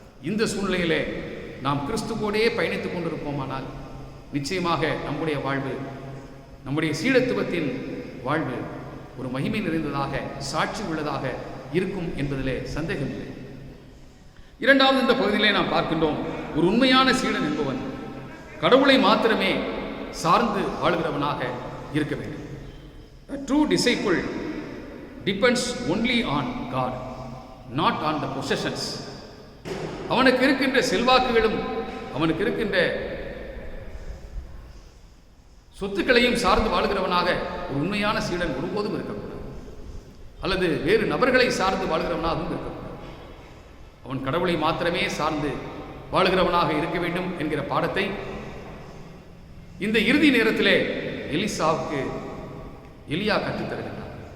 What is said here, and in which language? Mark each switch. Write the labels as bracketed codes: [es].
[ta] இந்த சூழ்நிலையிலே நாம் கிறிஸ்துவோடையே பயணித்துக் கொண்டிருப்போமானால் நிச்சயமாக நம்முடைய வாழ்வு, நம்முடைய சீடத்துவத்தின் வாழ்வு ஒரு மகிமை நிறைந்ததாக, சாட்சி உள்ளதாக இருக்கும் என்பதிலே சந்தேகமில்லை. இரண்டாவது இந்த பகுதியிலே நாம் பார்க்கின்றோம், ஒரு உண்மையான சீடன் என்பவன் கடவுளை மாத்திரமே சார்ந்து வாழுகிறவனாக இருக்க வேண்டும். [en] A true disciple depends only on God, not on the possessions. [ta] அவனுக்கு இருக்கின்ற செல்வாக்குகளும் அவனுக்கு இருக்கின்ற சொத்துக்களையும் சார்ந்து வாழ்கிறவனாக ஒரு உண்மையான சீடன் ஒருபோதும் இருக்கக்கூடாது. அல்லது வேறு நபர்களை சார்ந்து வாழ்கிறவனாகவும் இருக்கக்கூடாது. அவன் கடவுளை மாத்திரமே சார்ந்து வாழ்கிறவனாக இருக்க வேண்டும் என்கிற பாடத்தை இந்த இறுதி நேரத்திலே எலிசாவுக்கு எலியா கற்றுத்தருகிறார்.